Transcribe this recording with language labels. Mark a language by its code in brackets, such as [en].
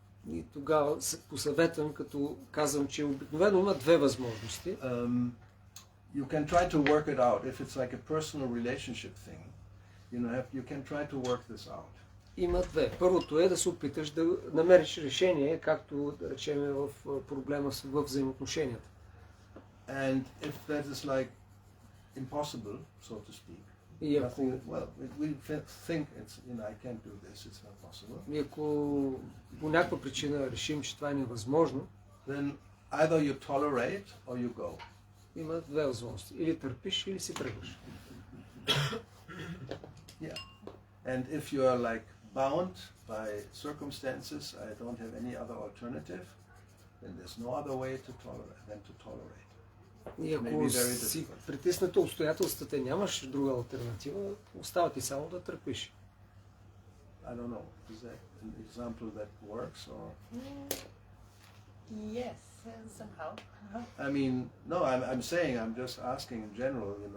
[bg] И тогава се посъветвам, като казвам, че обикновено има две възможности. [en] You can try to work it out. If it's like a personal relationship thing, you can try to work this out. [bg] Има две. Първото е да се опиташ да намериш решение, както да речем в проблема в взаимоотношенията. [en] And if that is like impossible, so to speak, [bg] и ако [en] we think it's, I can't do this, it's not possible. [bg] И ако по някаква причина решим, че това е невъзможно, [en] then either you tolerate or you go. [bg] Има две възможности. Или търпиш, или си тръгваш. [en] Yeah. And if you are like bound by circumstances, I don't have any other alternative, then there's no other way than to tolerate. И ако си притиснат обстоятелствата и нямаш друга алтернатива, остава ти само да търпиш. I don't know. Is that an example that works or? Yes, somehow. I mean, no. I'm saying. I'm just asking in general.